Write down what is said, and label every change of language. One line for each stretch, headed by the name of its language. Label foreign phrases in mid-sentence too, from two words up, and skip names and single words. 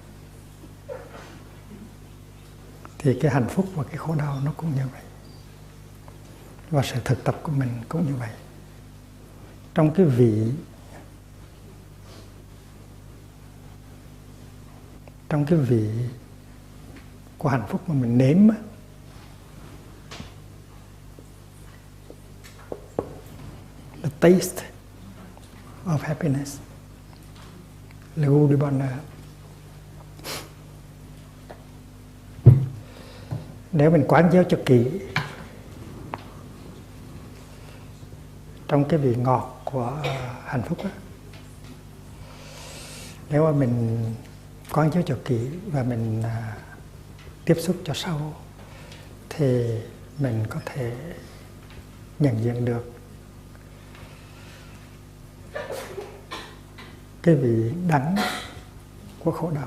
Vietnamese: Thì cái hạnh phúc và cái khổ đau nó cũng như vậy. Và sự thực tập của mình cũng như vậy. Trong cái vị của hạnh phúc mà mình nếm á,
English: the taste of happiness,
French: le goût du bonheur.
Vietnamese: Nếu mình quán chiếu cho kỹ trong cái vị ngọt của hạnh phúc á, nếu mà mình quán chiếu cho kỹ và mình tiếp xúc cho sâu, thì mình có thể nhận diện được cái vị đắng của khổ đau.